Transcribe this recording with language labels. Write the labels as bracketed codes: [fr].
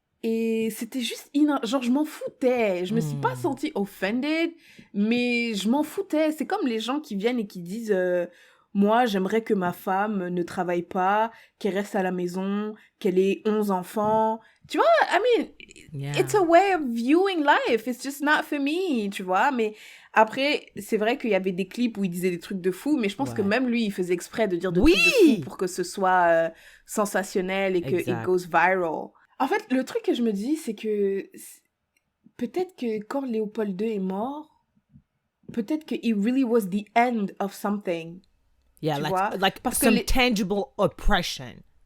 [fr] Et c'était juste... genre, je m'en foutais. Je me suis pas sentie offended, mais je m'en foutais. C'est comme les gens qui viennent et qui disent... moi, j'aimerais que ma femme ne travaille pas, qu'elle reste à la maison, qu'elle ait 11 enfants. Tu vois, [en] I mean, it's a way of viewing life. It's just not for me, [fr] tu vois. Mais après, c'est vrai qu'il y avait des clips où il disait des trucs de fou, mais je pense que même lui, il faisait exprès de dire des trucs de fou pour que ce soit sensationnel et que [en] it goes viral. [fr] En fait, le truc que je me dis, c'est que peut-être que quand Léopold II est mort, peut-être que [en] it really was the end of something. Yeah, like some tangible oppression.